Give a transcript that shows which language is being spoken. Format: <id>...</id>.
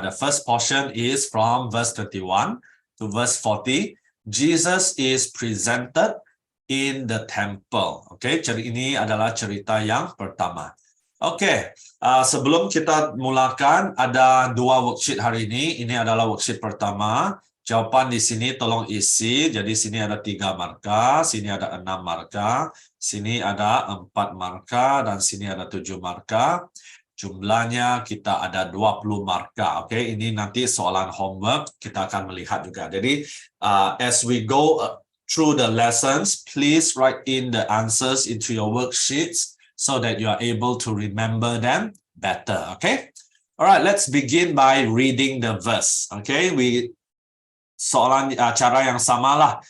<en>The first portion is from verse 31 to verse 40. Jesus is presented in the temple.</en> <ms>Oke, ini adalah cerita yang pertama. Oke, sebelum kita mulakan, ada 2 worksheet hari ini. Ini adalah worksheet pertama. Jawapan di sini tolong isi. Jadi sini ada 3 marka, sini ada 6 marka, sini ada 4 marka, dan sini ada 7 marka. Jumlahnya kita ada 20 marka. Oke, ini nanti soalan homework kita akan melihat juga.</ms> <en>Jadi as we go through the lessons, please write in the answers into your worksheets so that you are able to remember them better. Okay? Alright, let's begin by reading the verse.</en> <ms>Okay, soalan cara yang samalah.</ms>